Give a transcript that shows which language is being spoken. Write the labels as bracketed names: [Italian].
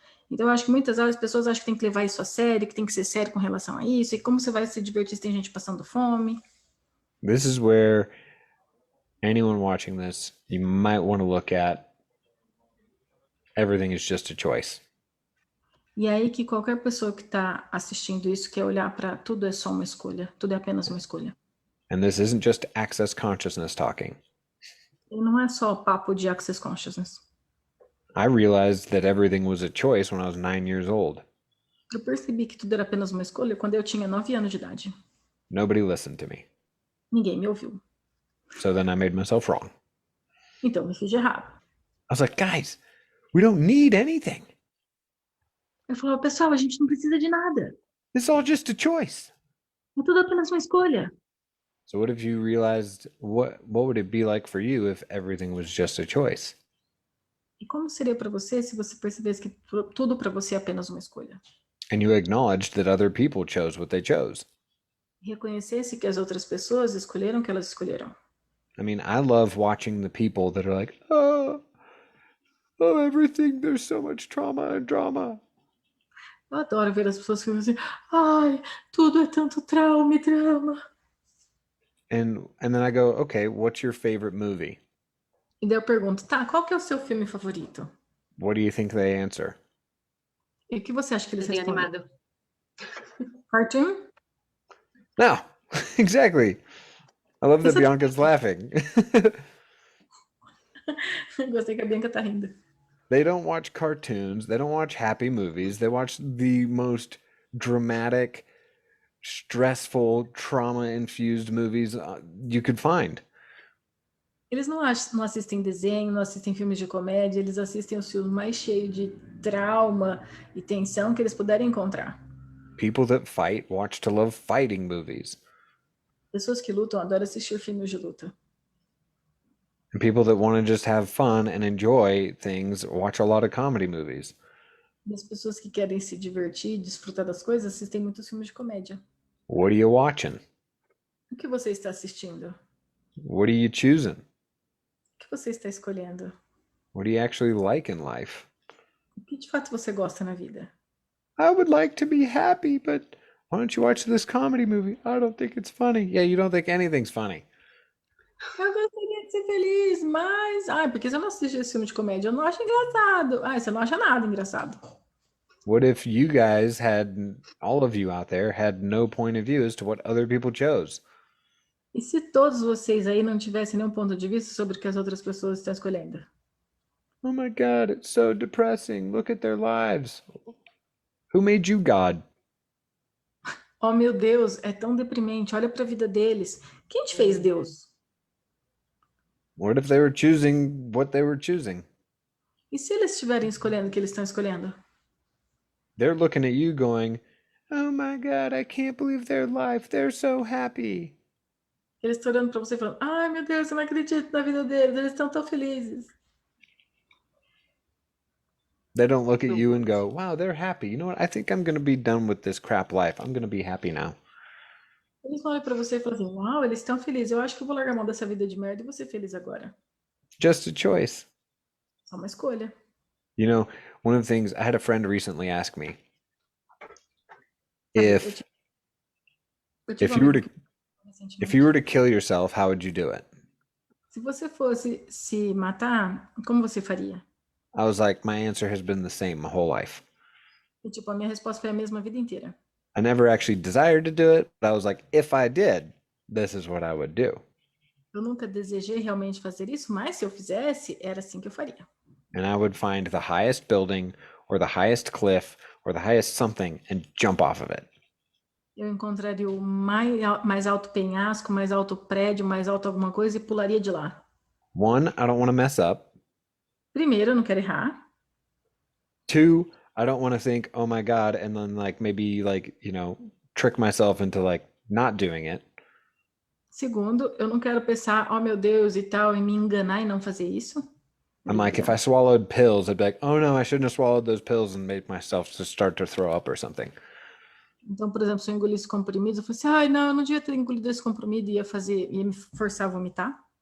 [Portuguese] Então, eu acho que muitas vezes as pessoas acham que tem que levar isso a sério, que tem que ser sério com relação a isso, e como você vai se divertir se tem gente passando fome? [English] This is where anyone watching this, you might want to look at everything is just a choice. [Portuguese] E é aí que qualquer pessoa que está assistindo isso quer olhar para tudo é só uma escolha, tudo é apenas uma escolha. [English] And this isn't just access consciousness talking. [Portuguese] E não é só papo de access consciousness. [English] I realized that everything was a choice when I was 9 years old. [Portuguese] Eu percebi que tudo era apenas uma escolha quando eu tinha 9 anos de idade. [English] Nobody listened to me. [Portuguese] Ninguém me ouviu. [English] So then I made myself wrong. [Portuguese] Então, me fiz de errado. [English] I was like, guys, we don't need anything. [Portuguese] Eu falava, pessoal, a gente não precisa de nada. [English] It's all just a choice. [Portuguese] É tudo apenas uma escolha. [English] So what if you realized what would it be like for you if everything was just a choice? [Portuguese] E como seria para você se você percebesse que tudo para você é apenas uma escolha? [English] And you acknowledged that other people chose what they chose. [Portuguese] Reconhecesse que as outras pessoas escolheram o que elas escolheram. [English] I mean, I love watching the people that are like, oh, everything, there's so much trauma and drama. [Portuguese] Eu adoro ver as pessoas que falam assim, ai, tudo é tanto trauma e drama. [English] And then I go, okay, what's your favorite movie? [Portuguese] E daí eu pergunto, tá, qual que é o seu filme favorito? [English] What do you think they answer? [Portuguese] E o que você acha que eles Desenho respondem? animado. [English] Cartoon? No, exactly. I love that [Portuguese] Isso é- [English] Bianca's laughing. [Portuguese] Gostei que a Bianca tá rindo. [English] They don't watch cartoons. They don't watch happy movies. They watch the most dramatic, stressful, trauma-infused movies you could find. [Portuguese] Eles não assistem desenho, não assistem filmes de comédia, eles assistem os filmes mais cheios de trauma e tensão que eles puderem encontrar. [English] People that fight watch to love fighting movies. [Portuguese] Pessoas que lutam adoram assistir filmes de luta. [English] And people that want to just have fun and enjoy things watch a lot of comedy movies. [Portuguese] E as pessoas que querem se divertir, desfrutar das coisas, assistem muitos filmes de comédia. [English] What are you watching? [Portuguese] O que você está assistindo? [English] What are you choosing? [Portuguese] O que você está escolhendo? [English] What do you actually like in life? [Portuguese] O que de fato você gosta na vida? [English] I would like to be happy, but why don't you watch this comedy movie? I don't think it's funny. Yeah, you don't think anything's funny. [Portuguese] Eu gostaria de ser feliz, mas... Ai, porque você não assiste esse filme de comédia? Eu não acho engraçado. Ai, você não acha nada engraçado. [English] What if you guys had, all of you out there, had no point of view as to what other people chose? [Portuguese] E se todos vocês aí não tivessem nenhum ponto de vista sobre o que as outras pessoas estão escolhendo? [English] Oh my God, it's so depressing. Look at their lives. Who made you God? [Portuguese] Oh, meu Deus, é tão deprimente. Olha para a vida deles. Quem te fez Deus? [English] What if they were choosing what they were choosing? [Portuguese] E se eles estiverem escolhendo o que eles estão escolhendo? [English] They're looking at you going, oh my God, I can't believe their life. They're so happy. [Portuguese] Eles estão olhando para você e falando, ai meu Deus, eu não acredito na vida deles, eles estão tão felizes. [English] They don't look at you and go, wow, they're happy. You know what? I think I'm going to be done with this crap life. I'm going to be happy now. [Portuguese] Eles olham para você e falam assim, uau, eles estão felizes, eu acho que eu vou largar a mão dessa vida de merda e vou ser feliz agora. [English] Just a choice. [Portuguese] Só uma escolha. [English] You know, one of the things I had a friend recently ask me if you were to kill yourself, how would you do it? [Portuguese] Se você fosse se matar, como você faria? [English] I was like, my answer has been the same my whole life. [Portuguese] E tipo, a minha resposta foi a mesma a vida inteira. [English] I never actually desired to do it, but I was like, if I did, this is what I would do. [Portuguese] Eu nunca desejei realmente fazer isso, mas se eu fizesse, era assim que eu faria. [English] And I would find the highest building or the highest cliff or the highest something and jump off of it. [Portuguese] Eu encontraria o mais alto penhasco, mais alto prédio, mais alto alguma coisa e pularia de lá. [English] One, I don't want to mess up. [Portuguese] Primeiro, eu não quero errar. [English] Two, I don't want to think, oh my God, and then maybe trick myself into not doing it. [Portuguese] Segundo, eu não quero pensar, oh meu Deus e tal, e me enganar e não fazer isso. [English] I'm like, if I swallowed pills, I'd be like, oh no, I shouldn't have swallowed those pills and made myself to start to throw up or something. [Portuguese] Então, por exemplo, se eu engolisse comprimidos, eu falei assim, ai não, eu não devia ter engolido esse comprimido e ia me forçar a vomitar.